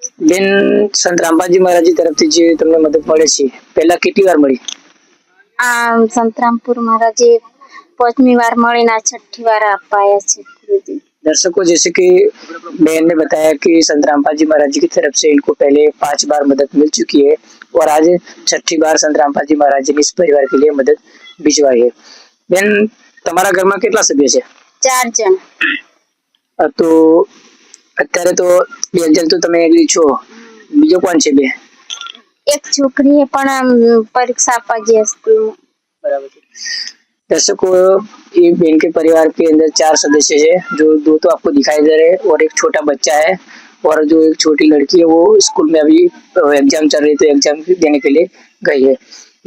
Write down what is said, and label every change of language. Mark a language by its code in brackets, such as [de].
[gu] બેન, સંત રામપાલજી મહારાજની તરફથી જે તમને મદદ મળે છે, પહેલા કેટલી વાર મળી? સંતરામપુર મહારાજે 5મી વાર મળીને 6ઠી વાર અપાયા છે ગુરુજી। [hi] दर्शकों, जैसे कि बहन ने बताया कि संत रामपाल जी महाराज जी की तरफ से इनको पहले 5 बार मदद मिल चुकी है और आज 6ठी बार संत रामपाल जी महाराज जी ने इस परिवार के लिए मदद भिजवाई है। बहन, [gu] તમારા ઘરમાં કેટલા સભ્ય છે? 4 જણ। તો અત્યારે તો 2 જણ તો તમે એકલી છો, બીજો કોણ છે? બે એક છોકરી है પણ परीक्षा આપવા ગઈ સ્કૂલમાં। [hi] बराबर। दर्शकों, ये बहन के परिवार के अंदर 4 सदस्य है, जो 2 तो आपको दिखाई दे रहे हैं और एक छोटा बच्चा है, और जो एक छोटी लड़की है वो स्कूल में अभी एग्जाम चल रही, तो एग्जाम देने के लिए गई है।